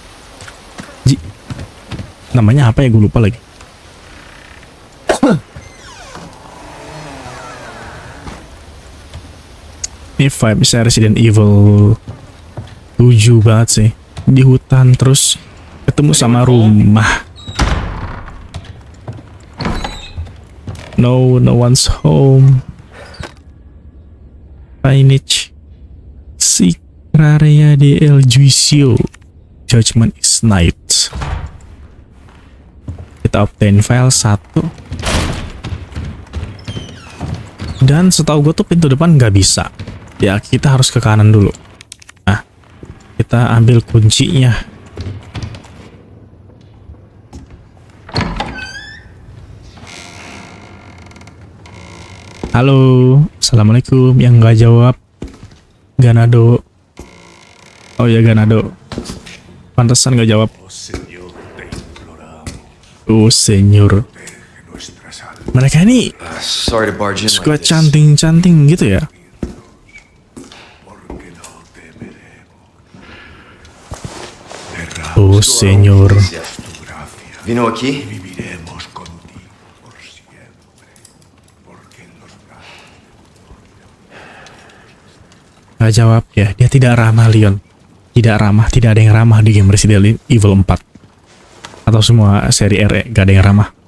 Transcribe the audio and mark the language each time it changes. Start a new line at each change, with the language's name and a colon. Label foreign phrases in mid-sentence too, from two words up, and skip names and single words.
Indonesian: Namanya apa ya, gue lupa lagi. Ini vibes Resident Evil 7 banget sih. Di hutan terus ketemu sama rumah.
English: No one's home. Signage. Secraria de El Juicio. Judgment is night.
Indonesian: Kita obtain file 1. Dan setahu gue tuh pintu depan nggak bisa. Ya kita harus ke kanan dulu. Nah, kita ambil kuncinya. Halo, assalamualaikum. Yang nggak jawab Ganado. Oh ya Ganado. Pantesan nggak jawab. Oh senyor. Mereka ini
English: Sorry to barge in
Indonesian: suka
English: like this.
Indonesian: canting-canting gitu ya. Oh senyor.
Spanish: Vino aquí?
Indonesian: Gak jawab ya. Dia tidak ramah Leon. Tidak ramah. Tidak ada yang ramah di game Resident Evil 4. Atau semua seri RE gak ada yang ramah.